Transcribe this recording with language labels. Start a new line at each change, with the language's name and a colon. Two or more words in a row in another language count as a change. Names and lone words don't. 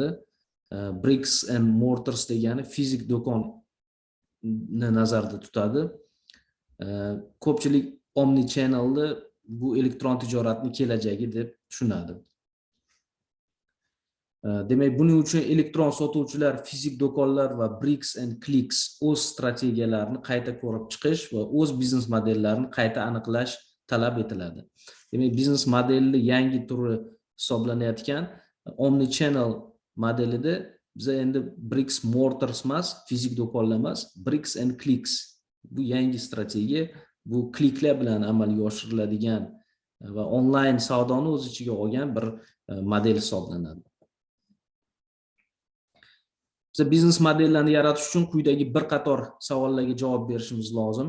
English: Bricks and mortars
Uzbek: degani fizik do'konni nazarda tutadi. Ko'pchilik omnichannelni bu elektron tijoratning kelajagi deb tushunadi. Demak, buning uchun elektron sotuvchilar, fizik do'konlar va
English: bricks and clicks
Uzbek: o'z strategiyalarini qayta ko'rib chiqish va o'z biznes modellarini qayta aniqlash talab etiladi. Demak, biznes modelli yangi turi hisoblanayotgan omnichannel modelida biz endi
English: bricks mortars
Uzbek: emas, fizik do'konlar emas,
English: bricks and clicks.
Uzbek: Bu yangi strategiya, bu kliklar bilan amalga oshiriladigan va onlayn savdoni o'z ichiga olgan bir model hisoblanadi. Biz biznes modellarni yaratish uchun quyidagi bir qator savollarga javob berishimiz lozim.